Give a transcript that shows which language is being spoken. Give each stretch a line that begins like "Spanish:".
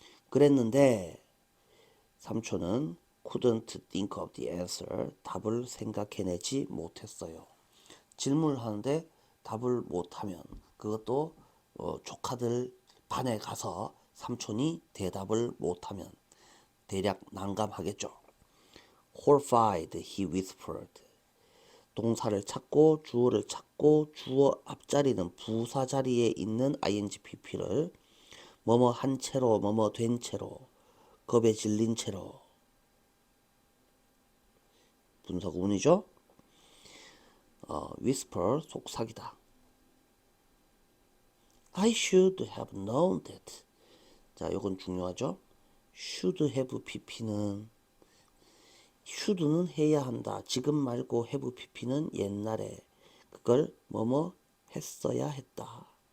Korean: 그랬는데 삼촌은
English: couldn't think of the answer,
Korean: 답을 생각해내지 못했어요. 질문을 하는데 답을 못하면 그것도 조카들 반에 가서 삼촌이 대답을 못하면 대략 난감하겠죠.
English: Horrified, he whispered.
Korean: 동사를 찾고 주어를 찾고 주어 앞자리는 부사 자리에 있는 ing pp를 뭐뭐 한 채로 뭐뭐 된 채로 겁에 질린 채로 분사구문이죠. whisper 속삭이다.
English: I should have known that.
Korean: 자, 요건 중요하죠. should have pp는 should는 해야 한다. 지금 말고 have pp는 옛날에 그걸 뭐뭐 했어야 했다.